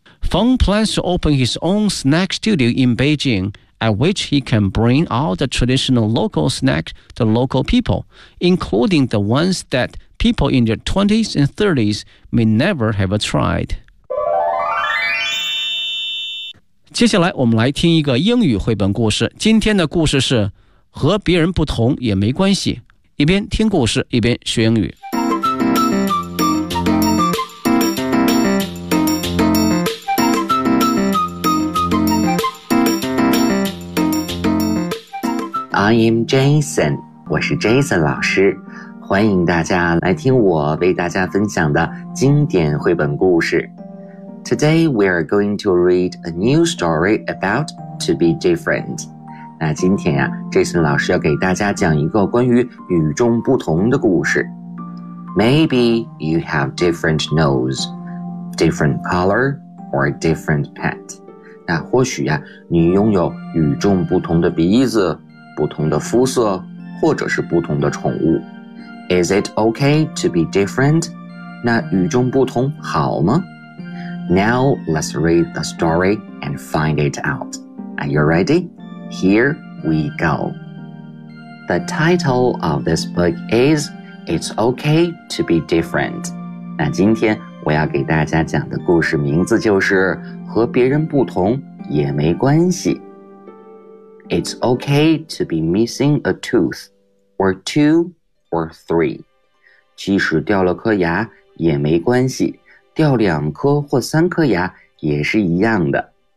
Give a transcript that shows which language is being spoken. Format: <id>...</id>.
<en>Feng plans to open his own snack studio in Beijing,at which he can bring all the traditional local snacks to local people, including the ones that people in their 20s and 30s may never have tried.</en> <zh>接下来我们来听一个英语绘本故事。今天的故事是和别人不同也没关系。一边听故事一边学英语。</zh> <en>I am Jason,</en> <zh>我是 Jason 老师，欢迎大家来听我为大家分享的经典绘本故事。</zh> <en>Today we are going to read a new story about to be different.</en> <zh>那今天呀 ,Jason 老师要给大家讲一个关于与众不同的故事。</zh> <en>Maybe you have different nose, different color, or different pet.</en> <zh>那或许呀你拥有与众不同的鼻子不同的肤色或者是不同的宠物。</zh> <en>Is it okay to be different?</en> <zh>那与众不同好吗?</zh> <en>Now let's read the story and find it out. Are you ready? Here we go. The title of this book is It's Okay to be Different.</en> <zh>那今天我要给大家讲的故事名字就是和别人不同也没关系。</zh> <en>It's okay to be missing a tooth, or two, or three.</en> <zh>即使掉了颗牙也没关系，掉两颗或三颗牙也是一样的。</zh>